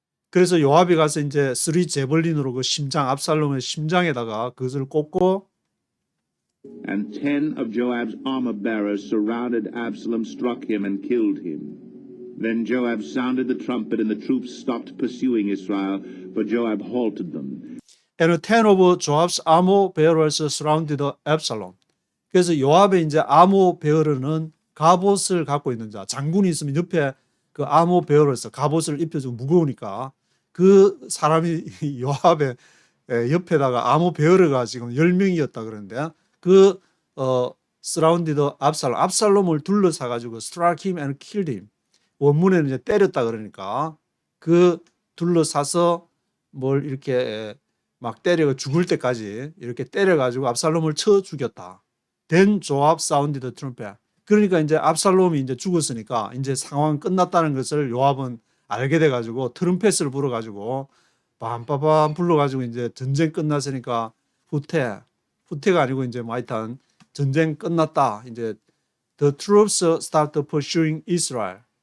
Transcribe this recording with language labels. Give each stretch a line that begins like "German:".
Korean: 그래서 요압이 가서 이제 쓰리 제벌린으로 그 심장, 압살롬의 심장에다가 그것을 꽂고,
English: And 10 of Joab's armor bearers surrounded Absalom, struck him, and killed him. Then Joab sounded the trumpet, and the troops stopped pursuing Israel, for Joab halted them. And 10 of Joab's armor bearers surrounded Absalom.
Korean: 그래서 요압의 이제 아모 베어러는 갑옷을 갖고 있는 자, 장군이 있으면 옆에 그 아모 베어러서 갑옷을 입혀주고 무거우니까 그 사람이 요압의 옆에다가 아모 베어러가 지금 10명이었다 그러는데, 그
English: surrounded
Korean: 압살롬을 둘러싸 가지고
English: struck him and killed him.
Korean: 원문에는 이제 때렸다 그러니까 그 둘러싸서 뭘 이렇게 막 때려 죽을 때까지 이렇게 때려 가지고 압살롬을 쳐 죽였다.
English: Then Joab sounded the trumpet.
Korean: 그러니까 이제 압살롬이 이제 죽었으니까 이제 상황 끝났다는 것을 요압은 알게 돼 가지고 트럼펫을 불어 가지고 빰빠밤 불러 가지고 이제 전쟁 끝났으니까 후퇴가 아니고 이제 뭐 하여튼 전쟁 끝났다. 이제
English: the troops start pursuing Israel.